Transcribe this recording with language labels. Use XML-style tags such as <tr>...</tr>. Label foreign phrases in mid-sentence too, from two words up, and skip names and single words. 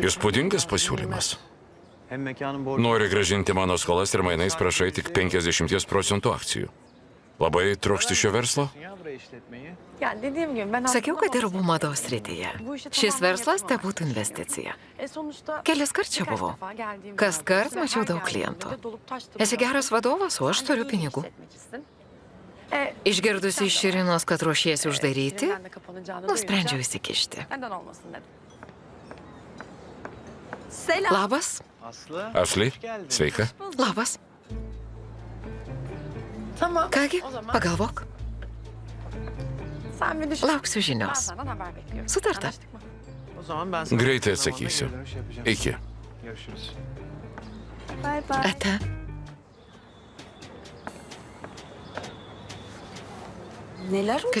<lt>Įspūdingas pasiūlymas.</lt> <tr>Hem mekanın borcu...</tr> <lt>Nori gražinti mano skolas ir mainais prašai tik 50% akcijų. Labai trokšti šio verslo?</lt> <tr>Ya buraya işletmeyi. Yani dediğim gibi ben</tr> <lt>Sakiau,</lt> <tr>aslında</tr> <lt>kad dirbu mados srityje. Šis verslas te būtų investicija.</lt> <tr>sonuçta</tr> <lt>Keliskart čia</lt> <tr>birkaç</tr> <lt>buvau.</lt> <tr>defa geldiğim</tr> <lt>Kaskart</lt> <tr>zaman</tr> <lt>mačiau</lt> <tr>her</tr> <lt>daug</lt> <tr>geldiğimde</tr> <lt>klientų.</lt> <tr>de dolup taştı</tr> <lt>Esi</lt> <tr>burası.</tr> <lt>geras vadovas, o aš turiu</lt> <tr>Sen iyi</tr> <lt>pinigų.</lt> <tr>hissetmecisin.</tr> <lt>Išgirdusi iš Širinos, kad ruošiesi uždaryti,</lt> <tr>Yeniden de kapanacağını</tr> <lt>nusprendžiau</lt> <tr>duyunca</tr> <lt>įsikišti.</lt> <tr>neden olmasın dedim. Selam.</tr> <lt>Labas, Aslı. Asli,</lt> <tr>hoş geldin.</tr> <lt>sveika. labas.</lt> <tr>Tamam.</tr> <lt>Kągi,</lt> <tr>O zaman</tr> <lt>pagalvok.</lt> <tr>sen bir düşün.</tr> <lt>Lauksiu</lt> <tr>Ben</tr> <lt>žinios.</lt> <tr>senden haber bekliyorum.</tr> <lt>Sutarta.</lt> <tr>Anlaştık mı? O zaman ben sana...</tr> <lt>Greitai</lt> <tr>zamanda</tr> <lt>atsakysiu.</lt> <tr>geri dönüş yapacağım.</tr> <lt>Iki.</lt> <tr>Görüşürüz. Bay bay.</tr> <lt>Ate,</lt> <tr>Neler oluyor</tr>